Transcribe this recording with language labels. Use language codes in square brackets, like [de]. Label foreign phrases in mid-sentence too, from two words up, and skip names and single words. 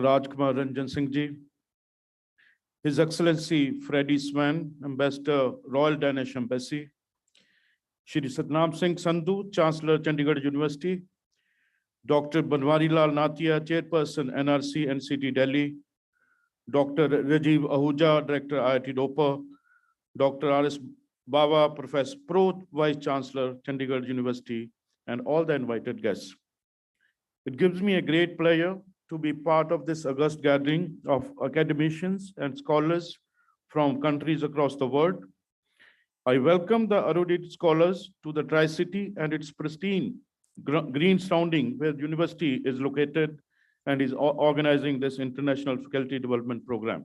[en] Rajkumar Ranjan Singh Ji, His Excellency Freddie Swan, Ambassador, Royal Danish Embassy, Shri Satnam Singh Sandhu, Chancellor, Chandigarh University, Dr. Banwari Lal Nathia, Chairperson, NRC, NCT, Delhi, Dr. Rajiv Ahuja, Director, IIT Ropar, Dr. R.S. Baba, Professor Pro, Vice Chancellor, Chandigarh University, and all the invited guests. It gives me a great pleasure to be part of this august gathering of academicians and scholars from countries across the world. I welcome the erudite scholars to the Tri-City and its pristine green surrounding where the university is located and is organizing this International Faculty Development Program.